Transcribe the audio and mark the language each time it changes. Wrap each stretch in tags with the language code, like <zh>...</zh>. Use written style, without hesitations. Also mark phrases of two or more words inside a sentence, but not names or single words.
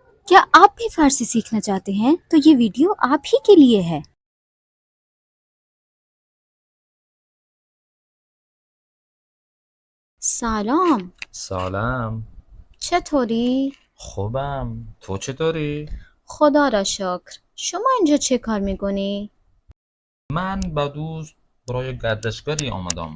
<hi>क्या आप भी फारसी सीखना चाहते हैं तो ये वीडियो आप ही के लिए है।</hi> <fa>سلام. سلام. چطوری؟ خوبم. تو چطوری؟ خدا را شکر. شما اینجا چه کار میکنی؟ من با دوست برای گردشگری آمدم.</fa>